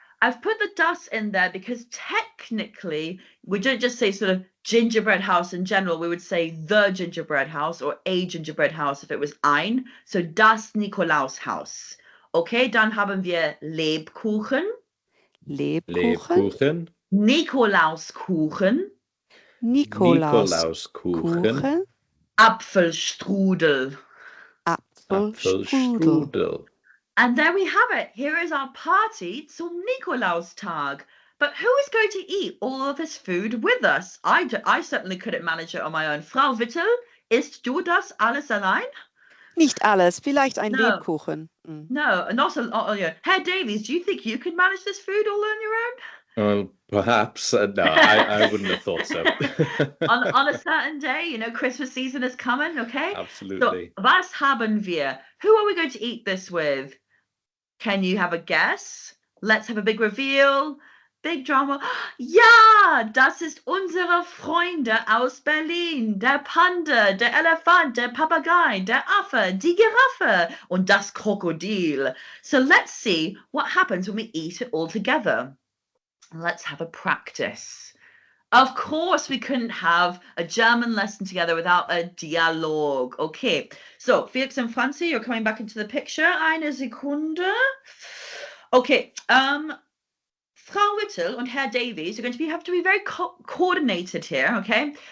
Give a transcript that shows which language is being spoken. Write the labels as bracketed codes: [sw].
[en] I've put the das in there because technically we don't just say sort of gingerbread house in general. We would say the gingerbread house or a gingerbread house if it was ein. [de] So das Nikolaushaus. Okay, dann haben wir Lebkuchen. Lebkuchen, Nikolauskuchen, Nikolauskuchen, Apfelstrudel. Apfelstrudel. [en] And there we have it. Here is our party [de] zum Nikolaustag. [en] But who is going to eat all of this food with us? I certainly couldn't manage it on my own. [de] Frau Whittle, isst du das alles allein? Nicht alles, vielleicht ein [en] No. [de] Lebkuchen. [en] No, not a lot. Herr Davies, do you think you can manage this food all on your own? Well, perhaps. No, I wouldn't have thought so. on a certain day, you know, Christmas season is coming, okay? Absolutely. [de] So, was haben wir? [en] Who are we going to eat this with? Can you have a guess? Let's have a big reveal. Big drama. [de] Ja, das ist unsere Freunde aus Berlin. Der Panda, der Elefant, der Papagei, der Affe, die Giraffe und das Krokodil. [en] So let's see what happens when we eat it all together. Let's have a practice. Of course, we couldn't have a German lesson together without a dialogue. Okay, so Felix and Franzi, you're coming back into the picture. [de] Eine Sekunde. [en] Okay, Frau Whittle and Herr Davies are going to have to be very coordinated here, okay?